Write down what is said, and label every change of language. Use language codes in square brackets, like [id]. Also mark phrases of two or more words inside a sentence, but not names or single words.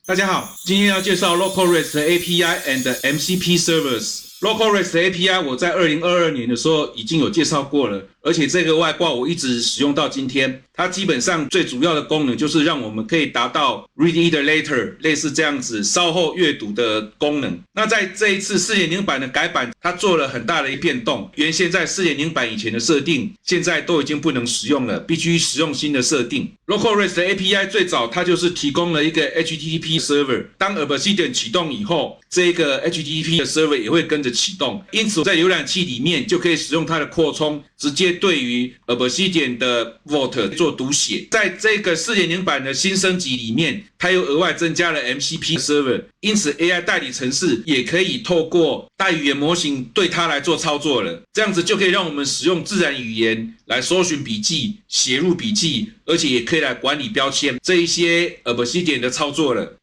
[zh] 大家好，今天要介紹 Local REST API and MCP Servers。Local REST API 我在2022年的時候已經有介紹過了，而且這個外掛我一直使用到今天。它基本上最主要的功能就是讓我們可以達到 [en] read either later [zh] 類似這樣子稍後閱讀的功能。那在這一次 4.0 版的改版，它做了很大的一變動。原先在 4.0 版以前的設定，現在都已經不能使用了，必須使用新的設定。Local REST API 最早它就是提供了一個 [en] HTTP server， [zh] 當 Obsidian 啟動以後，這個 HTTP 的 server 也會跟着啟動。因此在瀏覽器裡面就可以使用它的擴充，直接對於 Obsidian 的 Vault 做讀寫。在這個 4.0 版的新升級裡面，它又額外增加了 [en] MCP server， [zh] 因此 AI 代理程式也可以透過大語言模型對它來做操作了。這樣子就可以讓我們使用自然語言來搜尋筆記、寫入筆記，而且也可以來管理標籤這一些 Obsidian 的操作了。